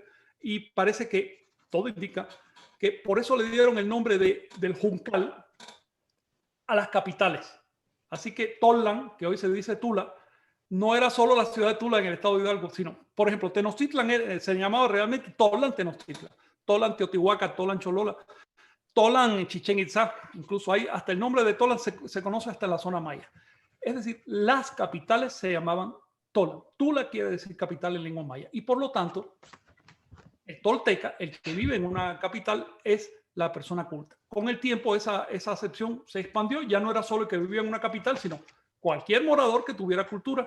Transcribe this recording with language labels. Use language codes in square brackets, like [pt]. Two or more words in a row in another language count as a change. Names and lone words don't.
[es] Y parece que todo indica que por eso le dieron el nombre del juncal a las capitales. Así que Tollan, que hoy se dice Tula, no era solo la ciudad de Tula en el estado de Hidalgo, sino, por ejemplo, Tenochtitlan se llamaba realmente Tolan Tenochtitlan, Tolan Teotihuacán, Tolan Cholola, Tolan Chichén Itzá, incluso ahí hasta el nombre de Tolan se conoce hasta en la zona maya. Es decir, las capitales se llamaban Tolan. Tula quiere decir capital en lengua maya. Y por lo tanto, el tolteca, el que vive en una capital, es la persona culta. Con el tiempo esa acepción se expandió. Ya no era solo el que vivía en una capital, sino cualquier morador que tuviera cultura.